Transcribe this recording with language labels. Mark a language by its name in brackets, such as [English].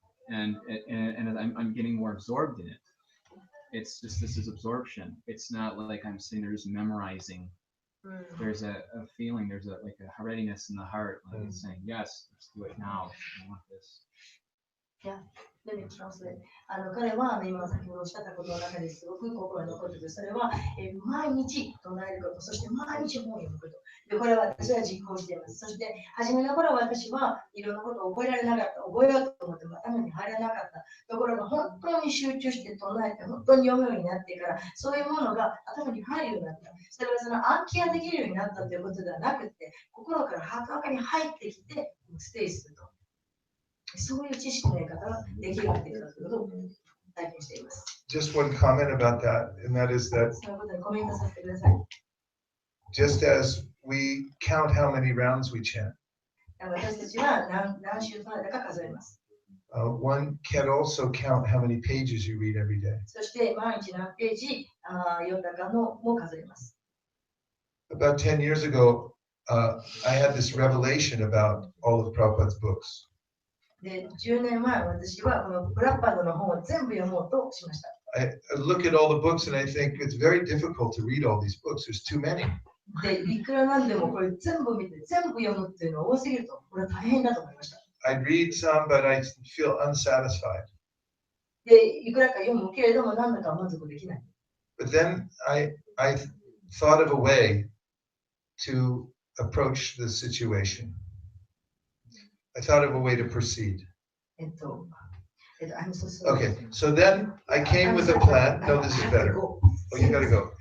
[English] And I'm getting more absorbed in it. It's just, this is absorption. It's not like I'm sitting there just memorizing. There's a feeling, there's like a readiness in the heart, like it's saying, yes, let's do it now. I want this. Let me translate. [Japanese] 彼は今先ほどおっしゃったことの中ですごく心に残っている。それは、毎日唱えること、そして毎日本を読むこと。で、これは私は実行しています。そして、初めの頃は私はいろんなことを覚えられなかった。覚えようと思っても頭に入らなかった。ところが本当に集中して唱えて、本当に読むようになってから、そういうものが頭に入るようになった。それはその暗記ができるようになったということではなくて、心からはたかに入ってきて、ステイすると。そういう知識の得方ができるようになってきたということを体験しています。 [English] Just one comment about that, and that is that [Japanese] そのことにコメントさせてください。 [English] just as we count how many rounds we chant, [Japanese] 私たちは何週唱えたか数えます。 [English] one can also count how many pages you read every day. [Japanese] そして毎日何ページ読んだかのも数えます。 [English] About 10 years ago, I had this revelation about all of Prabhupada's books. [Japanese] で、10年前、私はこのプラッパードの本を全部読もうとしました。 [English] I look at all the books and I think it's very difficult to read all these books. There's too many. [Japanese] で、いくらなんでもこれ全部見て、全部読むっていうのは多すぎると、これは大変だと思いました。 [English] I'd read some, but I feel unsatisfied. [Japanese] で、いくらか読むけれども、何だか満足できない。 [English] But then I thought of a way to approach the situation. I thought of a way to proceed. I'm so sorry. Okay, so then I came with a plan. No, this is better. Oh, you gotta go.